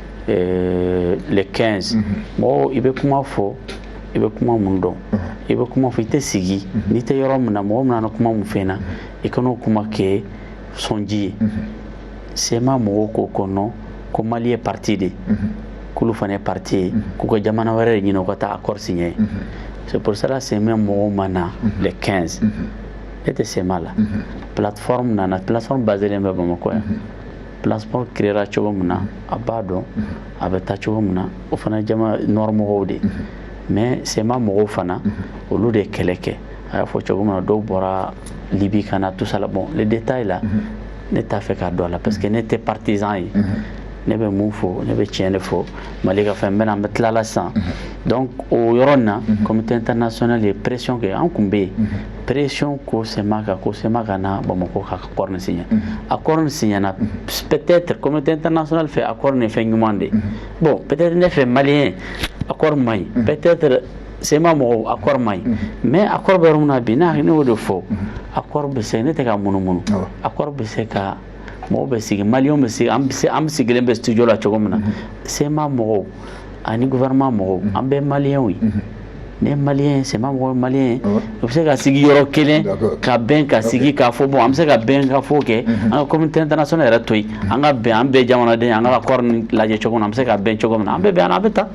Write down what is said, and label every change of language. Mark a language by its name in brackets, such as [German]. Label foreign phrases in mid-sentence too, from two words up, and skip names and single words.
[Bambara] le 15 mɔgɔw i bɛ kuma fɔ i bɛ kuma mun dɔn i bɛ kuma fɔ i tɛ sigi n'i tɛ yɔrɔ min na mɔgɔ min nana kuma mun fɛn na i kan'o kuma kɛ sɔnji ye CEMA mɔgɔw ko ko non ko Mali ye parti de k'olu fana ye parti ye k'u ka jamana wɛrɛ de ɲini u ka taa [French] accord signé c'est pour cela [Bambara] CEMA mɔgɔw ma na le 15 e tɛ CEMA la plateforme nana plateforme baselen bɛ Bamakɔ yan plateforme créera cogo min na a b'a dɔn a bɛ taa cogo min na o fana jama nord mɔgɔw de mais CEMA mɔgɔw fana olu de kɛlɛ kɛ a y'a fɔ cogo min na dɔw bɔra Libye ka na [French] tout ça là bon les détails là [Bambara] ne t'a fɛ k'a dɔn a la [French] parce que [Bambara] ne tɛ partisan ye ne bɛ mun fɔ ne bɛ tiɲɛ de fɔ Mali ka fɛn bɛ na an bɛ tila la sisan donc o yɔrɔ in na [French] communauté internationale [Bambara] ye pression kɛ an kun bɛ yen pression ko CEMA kan ko CEMA ka na Bamakɔ ka accord nin signé accord nin signé na [French] peut-être communauté internationale [Bambara] fɛ accord nin fɛn ɲuman de [French] bon peut-être [Bambara] ne fɛ maliyɛn accord man ɲi peut-être CEMA mɔgɔw accord man ɲi mais accord bɛ yɔrɔ min na bi ne y'o de fɔ accord bɛ se ne tɛ ka munumunu accord bɛ se ka mɔgɔw bɛ sigi maliyɛnw bɛ sigi an sigilen bɛ studio la cogo min na CEMA mɔgɔw ani gouvernement mɔgɔw an bɛɛ maliyɛnw ye ne ye maliyɛn ye CEMA mɔgɔw ye maliyɛn ye u bɛ se ka sigi yɔrɔ kelen ka bɛn ka sigi k'a fɔ bon an bɛ se ka bɛn ka fɔ kɛ an ka [French] communauté internationale [Bambara] yɛrɛ to yen an ka bɛn an bɛɛ jamanaden ye an ka accord nin lajɛ cogo min na an bɛ se ka bɛn cogo min na an bɛɛ bɛn an bɛ taa.